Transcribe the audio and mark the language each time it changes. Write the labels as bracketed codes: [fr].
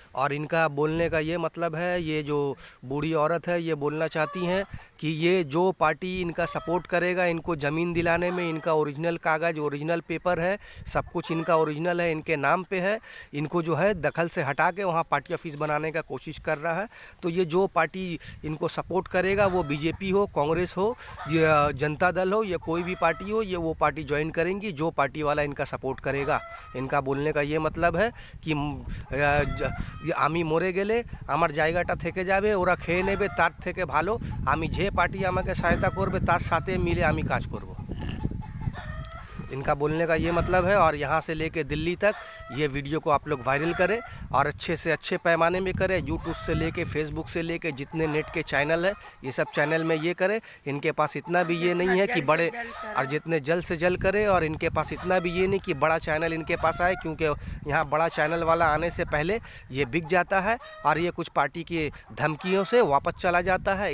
[hi] और इनका बोलने का ये मतलब है, ये जो बूढ़ी औरत है ये बोलना चाहती हैं कि ये जो पार्टी इनका सपोर्ट करेगा, इनको ज़मीन दिलाने में इनका ओरिजिनल कागज़, ओरिजिनल पेपर है, सब कुछ इनका ओरिजिनल है, इनके नाम पे है। इनको जो है दखल से हटा के वहाँ पार्टी ऑफिस बनाने का कोशिश कर रहा है। तो ये जो पार्टी इनको सपोर्ट करेगा, वो बीजेपी हो, कांग्रेस हो, या जनता दल हो, या कोई भी पार्टी हो, ये वो पार्टी ज्वाइन करेंगी जो पार्टी वाला इनका सपोर्ट करेगा। [bn] इनका बोलने का ये मतलब है कि আমি মরে গেলে আমার জায়গাটা থেকে যাবে, ওরা খেয়ে নেবে, তার থেকে ভালো আমি যে পার্টি আমাকে সহায়তা করবে তার সাথে মিলে আমি কাজ করব। [hi] इनका बोलने का ये मतलब है। और यहाँ से लेके दिल्ली तक ये वीडियो को आप लोग वायरल करें और अच्छे से अच्छे पैमाने में करें। यूट्यूब से लेके फेसबुक से लेके जितने नेट के चैनल है ये सब चैनल में ये करें। इनके पास इतना भी ये नहीं है कि बड़े, और जितने जल्द से जल्द करें। और इनके पास इतना भी ये नहीं कि बड़ा चैनल इनके पास आए, क्योंकि यहाँ बड़ा चैनल वाला आने से पहले ये बिक जाता है और ये कुछ पार्टी की धमकियों से वापस चला जाता है।